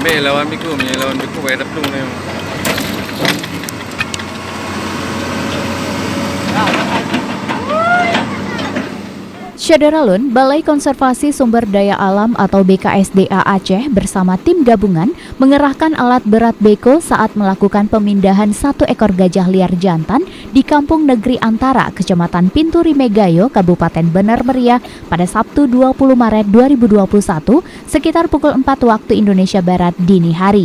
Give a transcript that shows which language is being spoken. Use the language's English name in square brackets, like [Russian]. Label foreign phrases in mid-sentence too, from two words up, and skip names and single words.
[Indonesian] May lawan biku, may lawan biku, kaya taplong na yung. Syederalun, Balai Konservasi Sumber Daya Alam atau BKSDA Aceh bersama tim gabungan mengerahkan alat berat beko saat melakukan pemindahan satu ekor gajah liar jantan di Kampung Negeri Antara, Kecamatan Pinturi Megayo, Kabupaten Benar Meriah pada Sabtu 20 Maret 2021 sekitar pukul 4 waktu Indonesia Barat dini hari.